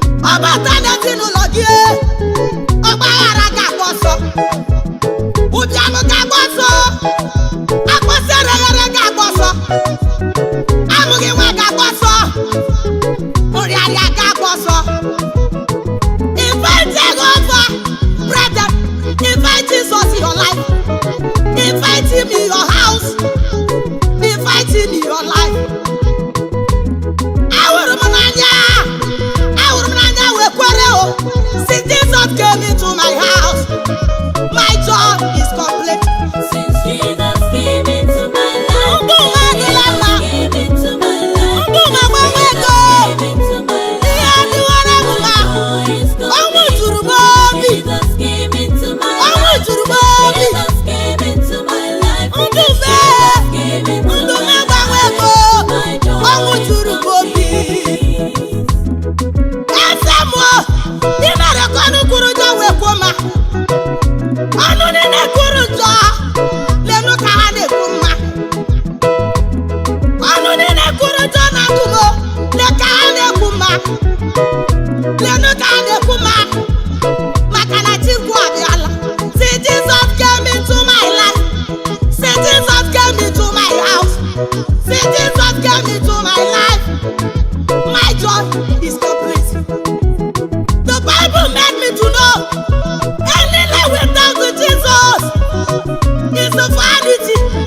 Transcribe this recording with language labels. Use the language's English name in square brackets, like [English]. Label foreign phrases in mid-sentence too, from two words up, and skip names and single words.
[Igbo] Ọ bata n'ezinụlọ gị, e, ọgbaghara ga-agba ọsọ. Ụbịam ga-agba ọsọ. Akpọsị ereghere ga-agba ọsọ. Amụghị nwa ga-agba ọsọ. Nrịarịa ga-agba ọsọ. [English] Invite Jehovah, brethren. Invite Jesus in your life. Invite him in your house. Invite him in your life. [Igbo] Ahụrụ m n'anya, ahụrụ m n'anya wee kwere o. [English] Since Jesus came into my house, my joy is complete. Since Jesus came into my life, [Igbo] Ndụ m adịla mma. [English] came into my life, [Igbo] Ndụ m agbanwe ego. [English] came into my life. [Igbo] Ihe adịwara m mma. [English] Joy is complete. [Igbo] Ọnwụ juru m obi. [English] Jesus came into my Ọnwụ life. [Igbo] juru m obi. [English] Jesus came into [Igbo] Ndụ m, ndụ m agbanwego, ọnwụ juru m obi. Eze m o, ị mere ka ọnụ kwuru njọ wee kwuo mma. Ọnụ niile kwuru njọ, leenụ ka ha na-ekwu mma. Ọnụ niile kwuru njọ na ndụ m o, lee ka ha na-ekwu mma. Leenụ ka ha na-ekwu mma, maka na Chukwu abịala. [English] See, Jesus came into my life. See, Jesus came into my house. See, Jesus came into my life. My joy is complete. The Bible made me to know any life without Jesus is a vanity.